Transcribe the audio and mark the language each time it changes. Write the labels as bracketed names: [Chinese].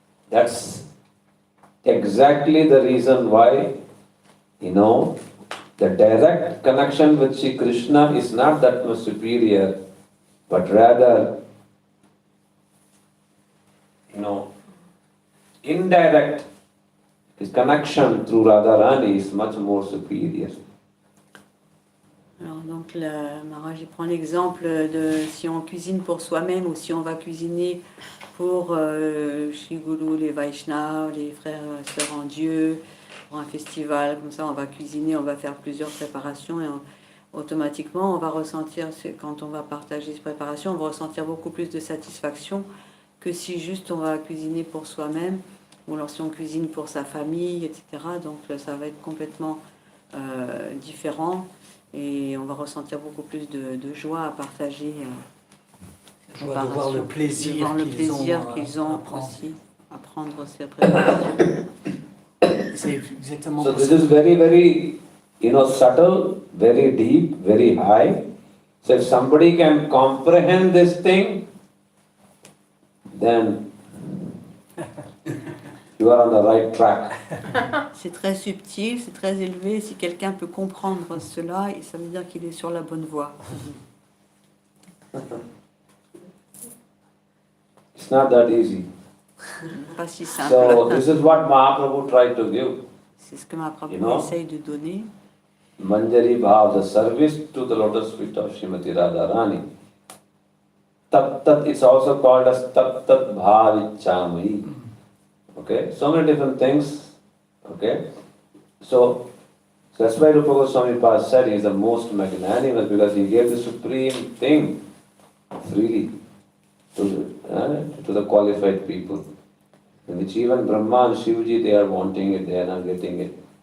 [English] That's exactly the reason why, the direct connection with Shri Krishna is not that much superior, but rather, indirect connection through Radharani is much more superior. [French] Alors donc Maharaj il prend l'exemple de si on cuisine pour soi-même ou si on va cuisiner pour Shri Guru, les Vaishnavas, les frères et sœurs en Dieu, pour un festival, comme ça on va cuisiner, on va faire plusieurs préparations et automatiquement on va ressentir, quand on va partager ces préparations, on va ressentir beaucoup plus de satisfaction que si juste on va cuisiner pour soi-même ou alors si on cuisine pour sa famille, etc. Donc ça va être complètement différent. Et on va ressentir beaucoup plus de joie à partager. De voir le plaisir, qu'ils ont aussi à prendre ces préparations. C'est exactement [English] So this is very, very, subtle, very deep, very high. So if somebody can comprehend this thing, then you are on the right track. [French] C'est très subtil, c'est très élevé. Si quelqu'un peut comprendre cela, ça veut dire qu'il est sur la bonne voie. [English] It's not that easy. [French] Pas si simple. [English] So this is what Mahaprabhu tried to give. [French] C'est ce que Mahaprabhu essaye de donner. [English] Manjari Bhav, the service to the lotus feet of Srimati Radharani. Tat Tat, it's also called as Tat Tat Bhavichamayi. Okay, so many different things. Okay, so that's why Rupa Goswami Pad said he is the most magnanimous, because he gave the supreme thing freely to the qualified people, in which even Brahma and Shivaji, they are wanting it, they are not getting it.